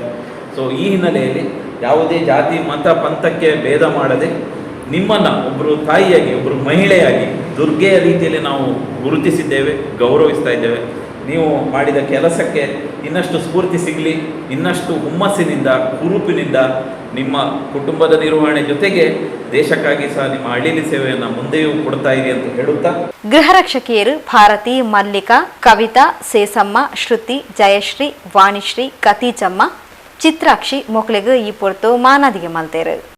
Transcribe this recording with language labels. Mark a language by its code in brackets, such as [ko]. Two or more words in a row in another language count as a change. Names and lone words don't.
[kn] ಸೊ ಈ ಹಿನ್ನೆಲೆಯಲ್ಲಿ ಯಾವುದೇ ಜಾತಿ ಮತ ಪಂಥಕ್ಕೆ ಭೇದ ಮಾಡದೆ ನಿಮ್ಮನ್ನು ಒಬ್ಬರು ತಾಯಿಯಾಗಿ, ಒಬ್ಬರು ಮಹಿಳೆಯಾಗಿ ದುರ್ಗೆಯ ರೀತಿಯಲ್ಲಿ ನಾವು ಗುರುತಿಸಿದ್ದೇವೆ, ಗೌರವಿಸ್ತಾ ಇದ್ದೇವೆ. ನೀವು ಮಾಡಿದ ಕೆಲಸಕ್ಕೆ ಇನ್ನಷ್ಟು ಸ್ಫೂರ್ತಿ ಸಿಗಲಿ, ಇನ್ನಷ್ಟು ಹುಮ್ಮಸ್ಸಿನಿಂದ, ಹುರುಪಿನಿಂದ ನಿಮ್ಮ ಕುಟುಂಬದ ನಿರ್ವಹಣೆ ಜೊತೆಗೆ ದೇಶಕ್ಕಾಗಿ ಸಹ ನಿಮ್ಮ ಅಳಿಲಿ ಸೇವೆಯನ್ನು ಮುಂದೆಯೂ ಕೊಡ್ತಾ ಇರಿ ಅಂತ ಹೇಳುತ್ತಾ, ಗೃಹ ರಕ್ಷಕಿಯರು ಭಾರತಿ, [tcy] ಮಲ್ಲಿಕಾ, ಕವಿತಾ, ಸೇಸಮ್ಮ, ಶ್ರುತಿ, ಜಯಶ್ರೀ, ವಾಣಿಶ್ರೀ, ಕತೀಜಮ್ಮ, ಚಿತ್ರಾಕ್ಷಿ ಮೊಕ್ಳಿಗೆ ಈ ಪೊರ್ತು ಮಾನಾದಿಗೆ ಮಲ್ತೇರು.